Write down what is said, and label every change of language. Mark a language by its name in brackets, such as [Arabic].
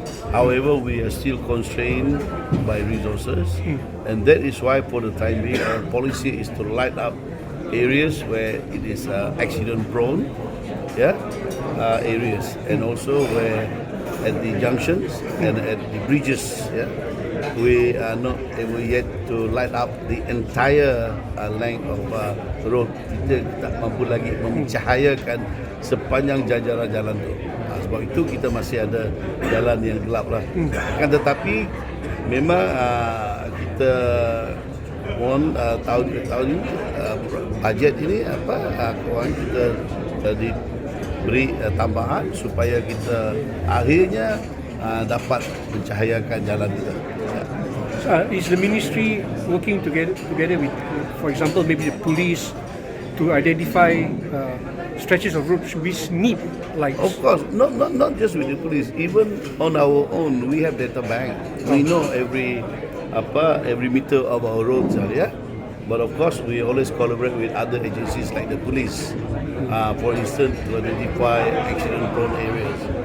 [English] However, we are still constrained by resources, and that is why for the time being our policy is to light up areas where it is accident prone, areas, and also where at the junctions and at the bridges, we are not able yet to light up the entire length of road. [Malay] Kita tak mampu lagi mencahayakan sepanjang jajaran jalan tu. Sebab itu kita masih ada jalan yang gelap lah. Kan tetapi memang kita mohon tahun ke tahun ini bajet ini keuangan kita diberi tambahan supaya kita akhirnya dapat mencahayakan jalan kita. [English] Is the ministry working together with, for example, maybe the police to identify stretches of roads which need lights? Of course, not just with the police. Even on our own, we have data bank. We know every meter of our roads, But of course, we always collaborate with other agencies like the police, for instance, to identify accident-prone areas.